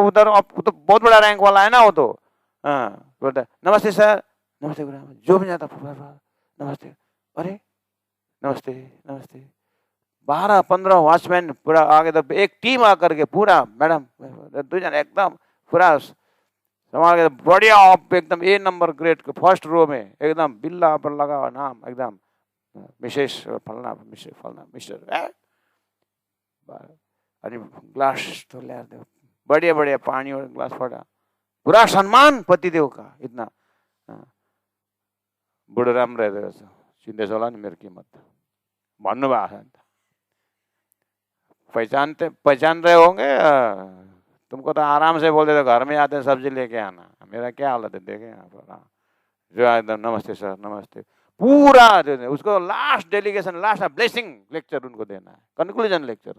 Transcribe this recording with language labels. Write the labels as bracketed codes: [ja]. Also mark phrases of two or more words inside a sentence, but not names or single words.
[hi] उधर तो बहुत बड़ा रैंक वाला है ना वो, तो हाँ बोलता नमस्ते सर, नमस्ते गुरामा, जो भी जाता नमस्ते, अरे नमस्ते नमस्ते, 12-15 वॉचमैन पूरा आगे, तो एक टीम आकर के पूरा मैडम 2 जन एकदम पूरा संभाल के बढ़िया, एकदम A नंबर ग्रेड के [en] first row [hi] में एकदम बिल्ला पर लगा हुआ नाम एकदम मिसेस फलना मिस्टर फलना मिस्टर, अनि ग्लास तो ले आते बढ़िया बढ़िया पानी और ग्लास पड़ा, पूरा सम्मान पतिदेव का इतना, [ne] बुढ़ो राम्रो रहेछ चिन्दैछ होला नि मेरो कीमत भन्नुभएको छ नि, [hi] पहचान रहे होंगे, तुमको तो आराम से बोलते थे घर में आते सब्जी लेके आना, मेरा क्या हालत है देखे यहाँ पर, जो एकदम नमस्ते सर नमस्ते, पूरा उसको [en] last delegation, last blessing lecture [hi] उनको देना है, [en] conclusion lecture.